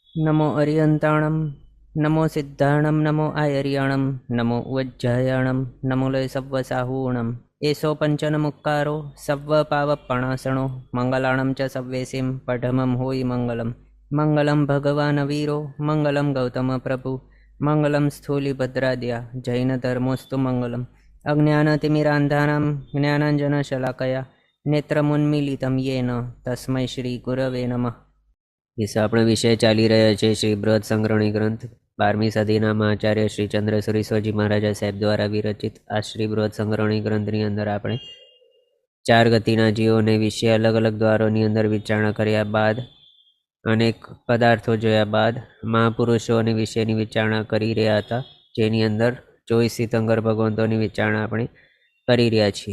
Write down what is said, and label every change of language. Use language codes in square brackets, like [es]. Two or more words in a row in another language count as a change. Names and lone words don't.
[pra] नमो अरियन्ताणं नमो सिद्धाणं नमो आयर्याणं नमो उज्जयाणं नमो लय सव्वसाहूणम् एषो पञ्चनमुक्कारो सव्वपावपणासणो मङ्गलाणं च सव्वेसिं पठमं होयि मङ्गलं [sa] मङ्गलं भगवान् वीरो मङ्गलं गौतमप्रभु मङ्गलं स्थूलिभद्राद्या जैनधर्मोऽस्तु मङ्गलम् अज्ञानतिमिरान्धानां ज्ञानाञ्जनशलाकया नेत्रमुन्मीलितं येन तस्मै श्रीगुरवे नमः। [gu] આપણે વિષય ચાલી રહ્યા છે શ્રી બૃહદ સંગ્રહણી ગ્રંથ 12મી સદીના આચાર્ય શ્રી ચંદ્રસુરી સ્વજી મહારાજા સાહેબ દ્વારા વિરચિત આ શ્રી બૃહદ સંગ્રહણી ગ્રંથની અંદર આપણે 4 ગતિના જીવોને વિશે અલગ અલગ દ્વારોની અંદર વિચારણા કર્યા બાદ અનેક પદાર્થો જોયા બાદ મહાપુરુષોની વિશેની વિચારણા કરી રહ્યા હતા, જેની અંદર 24 તીર્થંકર ભગવંતોની વિચારણા આપણે કરી રહ્યા છીએ।